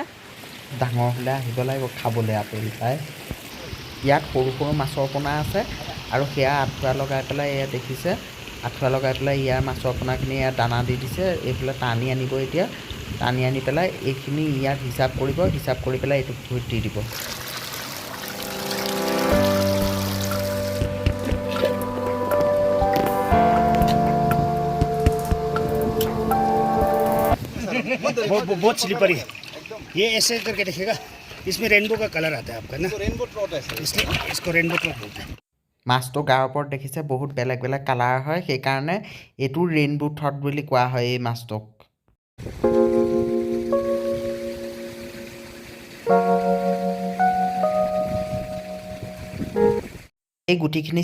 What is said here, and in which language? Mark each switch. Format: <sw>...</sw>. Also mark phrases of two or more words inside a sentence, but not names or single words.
<as>ডাঙৰ হ'লে আহিব লাগিব খাবলৈ আপেল পাই। ইয়াত সৰু সৰু মাছৰ পোনা আছে, আৰু সেয়া আঁঠুৱা লগাই পেলাই এয়া দেখিছে আঁঠুৱা লগাই পেলাই ইয়াৰ মাছৰ পোনাখিনি ইয়াত দানা দি দিছে এইফালে টানি আনিব এতিয়া টানি আনি পেলাই এইখিনি ইয়াত হিচাপ কৰিব হিচাপ কৰি পেলাই এইটো পুখুৰীত দি দিব</as> <hi>बहुत स्लिपरी है ये ऐसे करके देखिएगा इसमें रेनबो का कलर आता है आपका ना</hi> <en>rainbow trout</en> <hi>है इसलिए इसको</hi> <en>rainbow trout</en> <hi>बोलते हैं</hi> <as>মাছটো গাৰ ওপৰত দেখিছে বহুত বেলেগ বেলেগ কালাৰ হয় সেইকাৰণে এইটো</as> <en>rainbow trout</en> <as>বুলি কোৱা হয় এই মাছটোক এই গুটিখিনি</as>